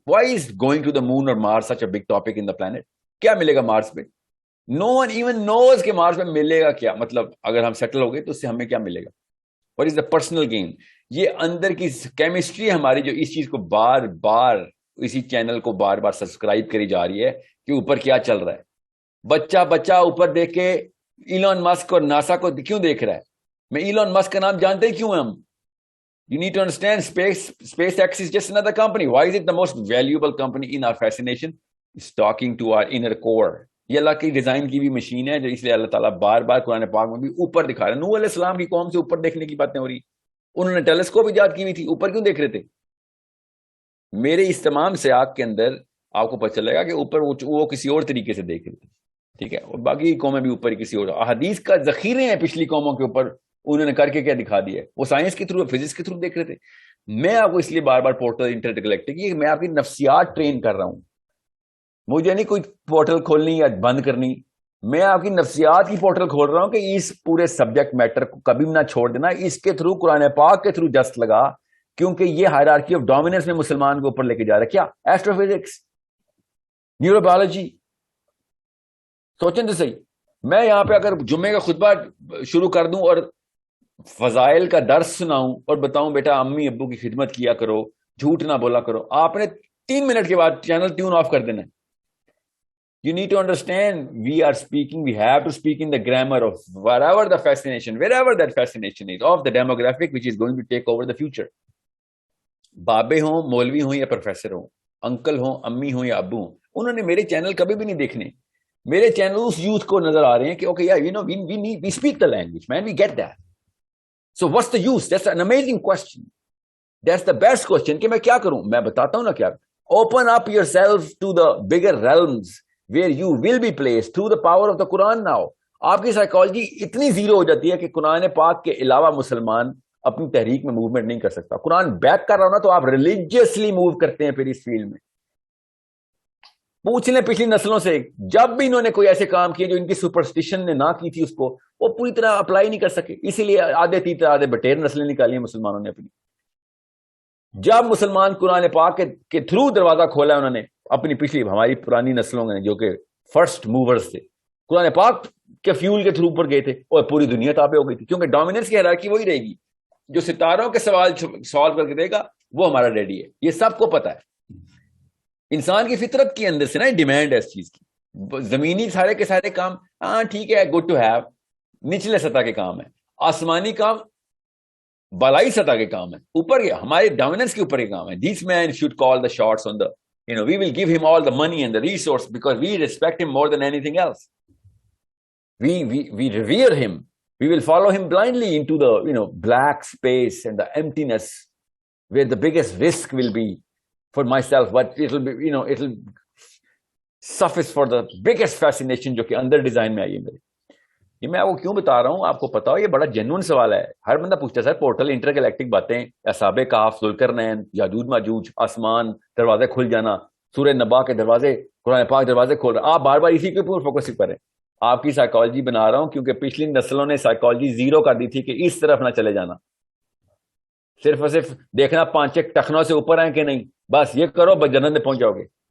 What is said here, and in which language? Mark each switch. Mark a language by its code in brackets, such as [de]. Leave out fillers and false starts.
[en] Why is going to the moon اور Mars such a big topic in the planet? [ur] کیا ملے گا مارس پہ؟ [en] no one even knows [ur] کہ مارس پہ ملے گا کیا، مطلب اگر ہم سیٹل ہو گئے تو اس سے ہمیں کیا ملے گا؟ [en] What is the personal gain? [ur] یہ اندر کی کیمسٹری ہماری جو اس چیز کو بار بار اسی چینل کو بار بار سبسکرائب کری جا رہی ہے کہ اوپر کیا چل رہا ہے. بچہ اوپر دیکھ کے ایلان مسک اور ناسا کو کیوں دیکھ رہا ہے؟ میں ایلان مسک کا نام جانتے ہی کیوں ہیں ہم؟ [en] You need to understand SpaceX is just another company. Why is it the most valuable company in our fascination? It's talking to our inner core. [ur] یہ اللہ کی ڈیزائن کی بھی مشین ہے جو اس لیے اللہ تعالیٰ بار بار قرآن پاک میں بھی اوپر دکھا رہا ہے. نوح علیہ السلام کی قوم سے اوپر دیکھنے کی باتیں ہو رہی، انہوں نے ٹیلیسکوپ ایجاد کی ہوئی تھی، اوپر کیوں دیکھ رہے تھے؟ میرے اس تمام سیاق کے اندر آپ کو پتہ چلے گا کہ اوپر وہ کسی اور طریقے سے دیکھ رہے تھے، ٹھیک ہے، اور باقی قومیں بھی اوپر کسی اور. احادیث کا ذخیرے ہیں پچھلی قوموں کے اوپر، انہوں نے کر کے کیا دکھا دیا ہے، وہ سائنس کے تھرو، فزکس کے تھرو دیکھ رہے تھے. میں آپ کو اس لیے بار بار پورٹل انٹر گلیکٹک، یہ میں آپ کی نفسیات ٹرین کر رہا ہوں. مجھے نہیں کوئی پورٹل کھولنی یا بند کرنی، میں آپ کی نفسیات کی پورٹل کھول رہا ہوں کہ اس پورے سبجیکٹ میٹر کو کبھی بھی نہ چھوڑ دینا. اس کے تھرو قرآن پاک کے تھرو جست لگا، کیونکہ یہ ہائرارکی آف ڈومیننس میں مسلمان کو اوپر لے کے جا رہا ہے. کیا؟ ایسٹرو فزکس، نیورو بایولوجی، سوچیں تو صحیح, میں یہاں پہ اگر جمعے کا خطبہ شروع کر دوں اور فضائل کا درس سناؤں اور بتاؤں بیٹا امی ابو کی خدمت کیا کرو, جھوٹ نہ بولا کرو, آپ نے 3 منٹ کے بعد چینل ٹیون آف کر دینا. [en] You need to understand, we have to speak in the grammar of wherever that fascination is, of the demographic which is going to take over the future. [ur] بابے ہوں, مولوی ہوں یا professor ہوں, uncle ہوں, امی ہوں یا ابو ہوں, انہوں نے میرے چینل کبھی بھی نہیں دیکھنے. میرے چینل اس یوتھ کو نظر آ رہے ہیں کہ اوکے یار [en] You know we speak the language man, we get that. So what's the use? That's an amazing question, that's the best question [ur] کہ میں کیا کروں. میں بتاتا ہوں نا کیا. [en] Open up yourself to the bigger realms where you will be placed through the power of the Quran now. [ur] آپ کی سائیکالوجی اتنی زیرو ہو جاتی ہے کہ قرآن پاک کے علاوہ مسلمان اپنی تحریک میں موومنٹ نہیں کر سکتا. قرآن بیک کر رہا ہونا تو آپ ریلیجیسلی موو کرتے ہیں. پھر اس فیلڈ میں پوچھ لیں پچھلی نسلوں سے, جب بھی انہوں نے کوئی ایسے کام کیے جو ان کی سپرسٹیشن نے نہ کی تھی, اس کو وہ پوری طرح اپلائی نہیں کر سکے. اسی لیے آدھے تیتر آدھے بٹیر نسلیں نکالی ہیں مسلمانوں نے اپنی. جب مسلمان قرآن پاک کے تھرو دروازہ کھولا ہے انہوں نے اپنی پچھلی ہماری پرانی نسلوں میں جو کہ فرسٹ موورز تھے, قرآن پاک کے فیول کے تھرو پر گئے تھے اور پوری دنیا تابع ہو گئی تھی. کیونکہ ڈومیننس کی ہیرارکی وہی رہے گی, جو ستاروں کے سوال سالو کر کے دے گا وہ ہمارا ڈیڈی ہے. یہ سب کو پتا ہے, انسان کی فطرت کے اندر سے نا ڈیمانڈ ہے اس چیز کی. زمینی سارے کے سارے کام ہاں ٹھیک ہے, [en] good to have, [ur] نچلے سطح کے کام ہے. آسمانی کام بالائی سطح کے کام ہے, اوپر کے ہمارے ڈومیننس کے اوپر کے کام ہے. [en] This man should call the shots on the, we will give him all the money and the resource because we respect him more than anything else. We revere him. We will follow him blindly into the black space and the emptiness where the biggest risk will be for myself, but it'll be it'll suffice for the biggest fascination [ur] جو کہ اندر design میں آئی ہے میرے. یہ میں آپ کو کیوں بتا رہا ہوں, آپ کو پتا ہو یہ بڑا جینوئن سوال ہے. ہر بندہ پوچھتا ہے سر پورٹل انٹر گلیکٹک باتیں, اصحاب کہف, ذوالقرنین, یاجوج ماجوج, آسمان, دروازے کھل جانا, سورہ نبا کے دروازے, قرآن پاک دروازے کھول رہے. آپ بار بار اسی کے اوپر فوکس کریں. آپ کی سائیکالوجی بنا رہا ہوں کیونکہ پچھلی نسلوں نے سائیکالوجی زیرو کر دی تھی کہ اس طرف نہ چلے جانا, صرف اور صرف دیکھنا 5 ٹخنوں سے اوپر ہیں کہ نہیں, بس یہ کرو بس جنت میں پہنچ جاؤ گے.